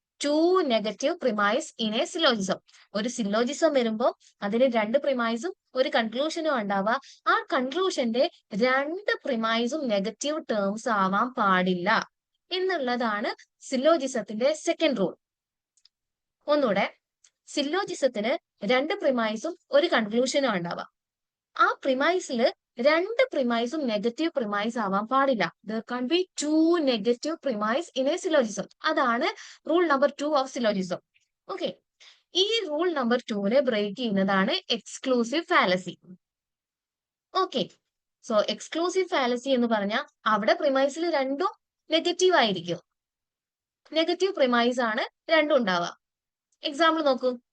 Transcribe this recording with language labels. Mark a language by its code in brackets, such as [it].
[en] two negative premise in a syllogism. [ml] ഒരു syllogism വരുമ്പോൾ അതിന് രണ്ട് പ്രിമൈസും ഒരു കൺക്ലൂഷനും ഉണ്ടാവുക. ആ കൺക്ലൂഷന്റെ രണ്ട് പ്രിമൈസും നെഗറ്റീവ് ടേംസ് ആവാൻ പാടില്ല എന്നുള്ളതാണ് സില്ലോജിസത്തിന്റെ സെക്കൻഡ് റൂൾ. ഒന്നുകൂടെ, സില്ലോജിസത്തിന് രണ്ട് പ്രിമൈസും ഒരു കൺക്ലൂഷനും ഉണ്ടാവുക. ആ പ്രിമൈസിൽ രണ്ട് പ്രിമൈസും നെഗറ്റീവ് പ്രിമൈസ് ആവാൻ പാടില്ല. [en] There can't be two negative premise in a syllogism. [ml] അതാണ് rule number 2 of syllogism. Okay, ഈ റൂൾ നമ്പർ 2നെ ബ്രേക്ക് ചെയ്യുന്നതാണ് exclusive fallacy. Okay, so exclusive fallacy എന്ന് പറഞ്ഞാൽ അവിടെ പ്രിമൈസിൽ രണ്ടും നെഗറ്റീവ് ആയിരിക്കും. നെഗറ്റീവ് പ്രിമൈസ് ആണ് രണ്ടും ഉണ്ടാവുക. എക്സാമ്പിൾ നോക്കൂ.